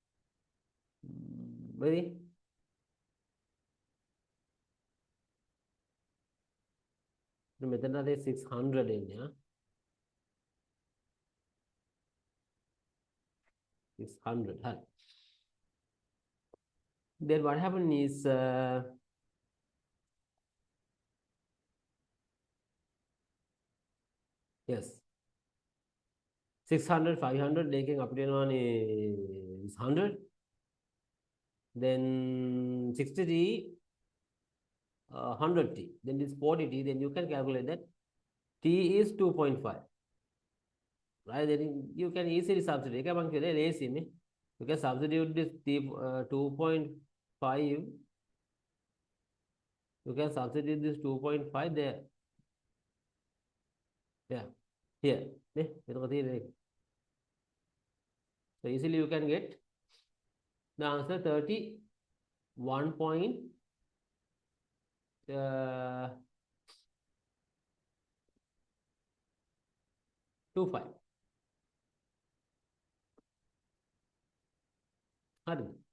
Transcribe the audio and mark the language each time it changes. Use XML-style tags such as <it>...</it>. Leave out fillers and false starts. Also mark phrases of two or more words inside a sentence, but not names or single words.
<si>බැරි මෙතන අද 600 එන්නේ 600 හරි.</si> <en>Then what happened is yes 600 500</en> <si>දෙකෙන් අපිට එනවානේ</si> <en>100. then 60t 100t then this 40t, then you can calculate that t is 2.5, right? Then you can easily substitute.</en> <si>ඒක මම කියන්නේ ලේසි නේ.</si> <en>You can substitute this t 2.5. you can substitute this 2.5 there. Yeah, here</en> <si>නේ මෙතන තියෙන්නේ.</si> <en>So easily you can get the answer 31.25.</en> <si>හරිද?</si>